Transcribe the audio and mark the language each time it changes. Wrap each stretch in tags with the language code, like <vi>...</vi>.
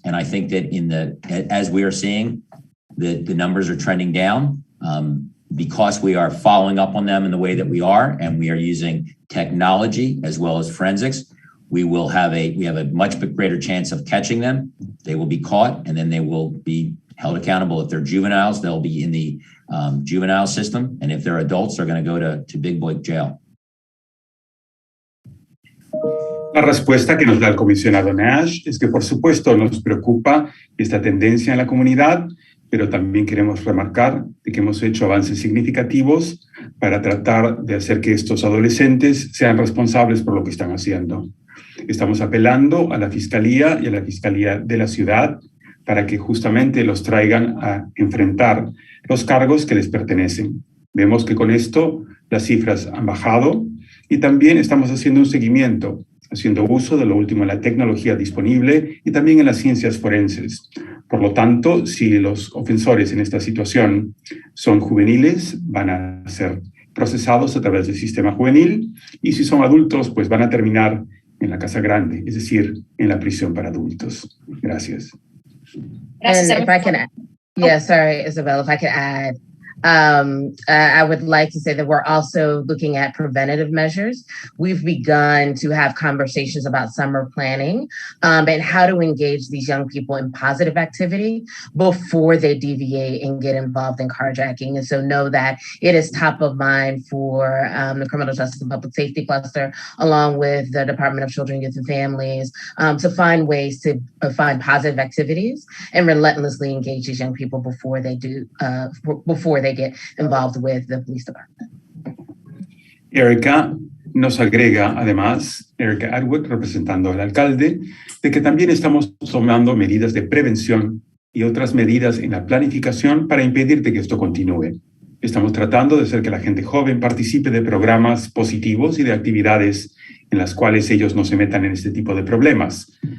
<en>And I think that as we are seeing, the numbers are trending down because we are following up on them in the way that we are, and we are using technology as well as forensics. We have a much greater chance of catching them. They will be caught, and then they will be held accountable. If they're juveniles, they'll be in the juvenile system. And if they're adults, they're going to go to big boy jail.</en> <es>La respuesta que nos da el comisionado Nash es que por supuesto nos preocupa esta tendencia en la comunidad, pero también queremos remarcar de que hemos hecho avances significativos para tratar de hacer que estos adolescentes sean responsables por lo que están haciendo. Estamos apelando a la Fiscalía y a la Fiscalía de la ciudad para que justamente los traigan a enfrentar los cargos que les pertenecen. Vemos que con esto las cifras han bajado y también estamos haciendo un seguimiento, haciendo uso de lo último en la tecnología disponible y también en las ciencias forenses. Por lo tanto, si los ofensores en esta situación son juveniles, van a ser procesados a través del sistema juvenil, y si son adultos, pues van a terminar en la casa grande, es decir, en la prisión para adultos. Gracias.</es> <en>And if I can, sorry, Isabel, if I could add, I would like to say that we're also looking at preventative measures. We've begun to have conversations about summer planning and how to engage these young people in positive activity before they deviate and get involved in carjacking. And so know that it is top of mind for the Criminal Justice and Public Safety Cluster, along with the Department of Children, Youth and Families, to find ways to find positive activities and relentlessly engage these young people before they get involved with the police department.</en> <es>Erica nos agrega, además, Erica Atwood, representando al alcalde, de que también estamos tomando medidas de prevención y otras medidas en la planificación para impedir que esto continúe. Estamos tratando de hacer que la gente joven participe de programas positivos y de actividades en las cuales ellos no se metan en este tipo de problemas.</es>